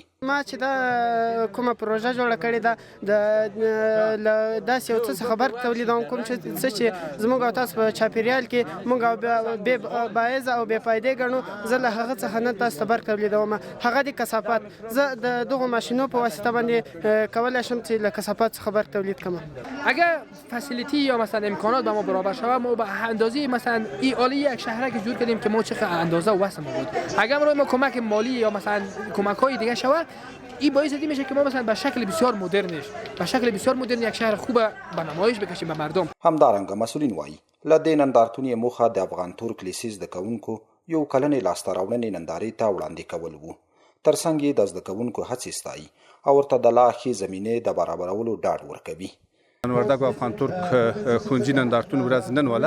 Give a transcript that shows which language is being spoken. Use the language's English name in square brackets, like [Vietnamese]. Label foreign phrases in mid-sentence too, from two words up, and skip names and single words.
[Pashto] ما چې دا کومه پروژه جوړه کړې ده د داسې یو څه څخه برق تولیدوم، کوم چې زموږ او تاسو په چاپیریال کې موږ بې باعثه او بې فایدې ګڼو. زه له هغه څخه نه تاسو ته برق تولیدوم. هغه د کثافات، زه د دغو ماشینو په واسطه باندې کولی شم چې له کثافات څخه برق تولید کړم. [Persian] اگر فسیلیتی یا مثلا امکانات به ما برابر شود، ما به اندازه مثلا این آلی یک شهرک جور کردیم که ما چه اندازه واسه ما بود. اگر ما کمک مالی یا مثلا کمک های دیگه شود، این باعث میشه که ما مثلا به شکل بسیار مدرن یک شهر خوب به نمایش بکشیم به مردم. [Pashto] همدارنګه مسؤلین وایي له دې نندارتون موخه د افغان ترک لیسې زده کوونکو یو کلنې لاسته راوړنې نندارې ته وړاندې کول وو. ترڅنګ یې د زده کوونکو هڅې ستایي او ورته د لا ښې زمینې د برابرولو ډاډ ورکوي. وردګو افغان ترک ښوونځي نندارتون ورځ نن وله.